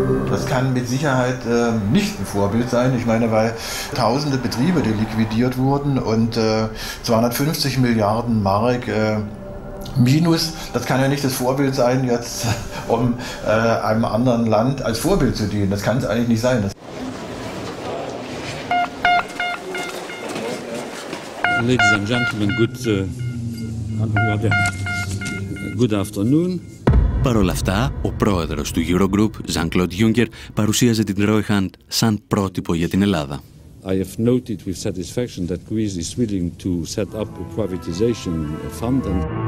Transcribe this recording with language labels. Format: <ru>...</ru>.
<de>Das kann mit Sicherheit nicht ein Vorbild sein. Ich meine, weil tausende Betriebe, die liquidiert wurden und 250 Milliarden Mark Minus, das kann ja nicht das Vorbild sein, jetzt um einem anderen Land als Vorbild zu dienen. Das kann es eigentlich nicht sein.</de> <en>Ladies and gentlemen, good afternoon.</en> <el>Παρ' όλα αυτά, ο πρόεδρος του Eurogroup, Jean-Claude Juncker, παρουσίαζε την Τρόιχαντ σαν πρότυπο για την Ελλάδα.</el> <en>I have noted with satisfaction that Greece is willing to set up a privatization fund and</en>